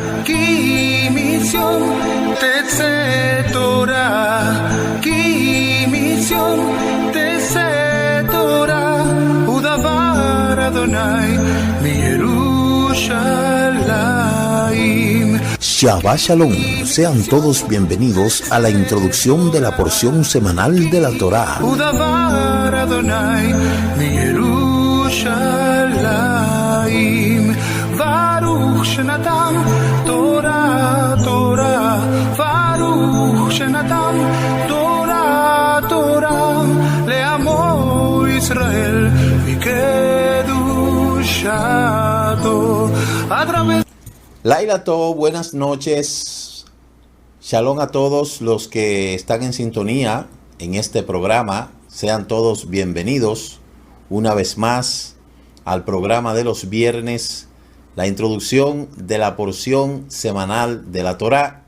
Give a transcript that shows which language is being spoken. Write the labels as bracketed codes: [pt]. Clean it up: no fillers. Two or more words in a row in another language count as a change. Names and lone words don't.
[he] כי מציון תצא תורה, כי מציון תצא תורה, ודבר אדוני מירושלים. שבת שלום, [es] sean todos bienvenidos a la introducción de la porción semanal de la Torá. [he] ודבר אדוני מירושלים, ברוך שנתן תורה תורה, ברוך שנתן תורה תורה, לעמו ישראל מקדושתו. לילה טוב, [es] buenas noches. Shalom a todos los que están en sintonía en este programa. Sean todos bienvenidos una vez más al programa de los viernes, la introducción de la porción semanal de la Torá.